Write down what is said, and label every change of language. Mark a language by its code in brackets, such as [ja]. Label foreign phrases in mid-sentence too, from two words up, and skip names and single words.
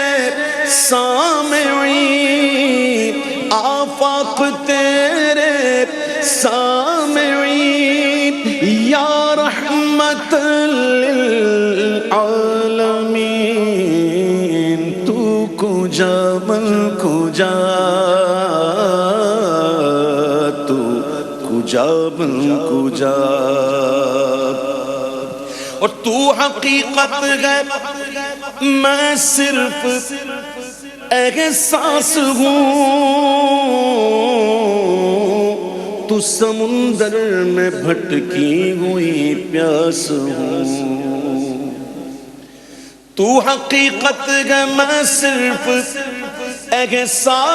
[ur] سامعین آفاق تیرے سامعین [ar] یا رحمت للعالمین [fa] تو کجا من کجا تو کجا من کجا [ur] اور تو حقیقت ہے میں صرف احساس ہوں، تو سمندر میں بھٹکی ہوئی پیاس ہوں، تو حقیقت ہے میں صرف احساس